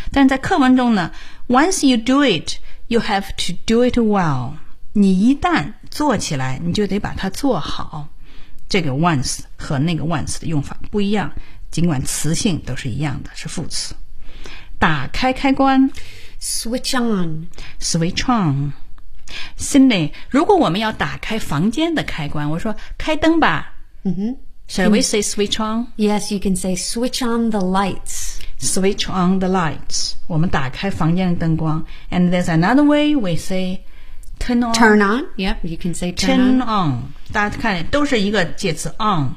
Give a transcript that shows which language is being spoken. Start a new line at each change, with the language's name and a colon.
Chinese: 但是在课文中呢
English: ，once you do it, you have to do it well.
Chinese: 你一旦做起来，你就得把它做好。这个 once 和那个 once 的用法不一样，尽管词性都是一样的，是副词。打开开关
English: ，switch on. Switch on.
Chinese: Cindy, 如果我们要打开房间的开关，我说开灯吧。嗯哼。
English: Shall we say switch on? Yes, you can say switch on the lights. Switch on the lights.
Chinese: 我们打开房间的灯光。
English: And there's another way we say turn on. Turn on. Yep, you can say turn on. Turn on.
Chinese: 大家看都是一个介词 on.